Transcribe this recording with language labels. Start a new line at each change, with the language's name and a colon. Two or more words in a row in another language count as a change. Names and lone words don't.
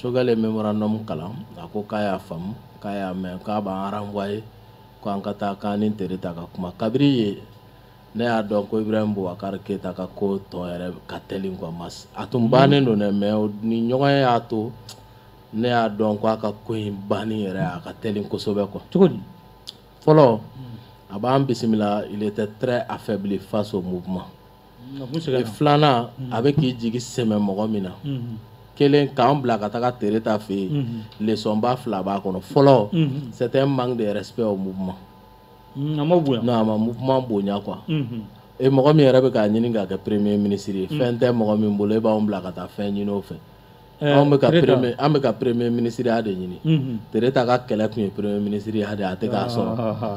Bambara: Sogal ye mémorandum kalan a ko k'a y'a faamu k'a y'a mɛn k'a b'an renvoyer k'an ka taa k'an ni Tere ta ka kuma kabiri ye ne y'a dɔn ko Ibrahim Boubacar Keita ka ko tɔ yɛrɛ ka teli quoi mas a tun bannen don dɛ mais ni ɲɔgɔn ye y'a to ne y'a dɔn ko a ka ko in banni yɛrɛ a ka teli kosɛbɛ quoi. Cogo di? Fɔlɔ a b'an bisimila
French: il était très affaibli face au mouvement.
Bambara: Filanan a bɛ k'i jigi sɛmɛ mɔgɔ min na kelen k'an bila ka taga Tere ta fɛ yen leçon ba fila b'a kɔnɔ.
French: Fɔlɔ c'était un manque de respect au mouvement.
Bambara: A ma bonya. Non, a ma mouvement bonya quoi. Et mɔgɔ min yɛrɛ bɛ k'a ɲini k'a kɛ
French: premier ministre
Bambara: ye fɛn tɛ mɔgɔ min bolo e b'anw bila ka taa fɛn ɲini o fɛ. An bɛ ka
French: premier ministre
Bambara: ya de ɲini. Tere ta ka kɛlɛ tun ye
French: premier ministre
Bambara: ya de a tɛ k'a sɔrɔ.